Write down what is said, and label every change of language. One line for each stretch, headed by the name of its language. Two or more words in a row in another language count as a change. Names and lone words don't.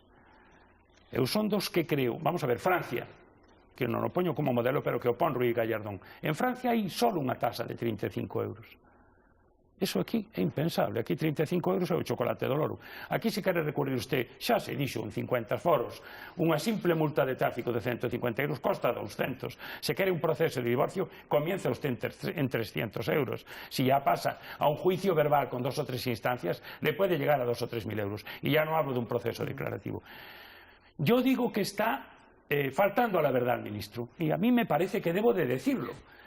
Galician: Eu son dos que creo,
Spanish: vamos a ver,
Galician: Francia, que non o poño como modelo, pero que o pon Ruiz Gallardón. En Francia hai só unha tasa de 35 euros. Eso aquí é impensable. Aquí 35 euros é o chocolate do loro. Aquí se quere recurrir usted, xa se dixo en 50 foros, unha simple multa de tráfico de 150 euros costa 200. Se quere un proceso de divorcio,
Spanish: comienza usted en 300 euros. Si ya pasa a un juicio verbal con 2 o 3 instancias, le puede llegar a 2 o 3 mil euros. Y ya no hablo de un proceso declarativo. Yo digo que está faltando a la verdad al ministro, y a mí me parece que debo de decirlo.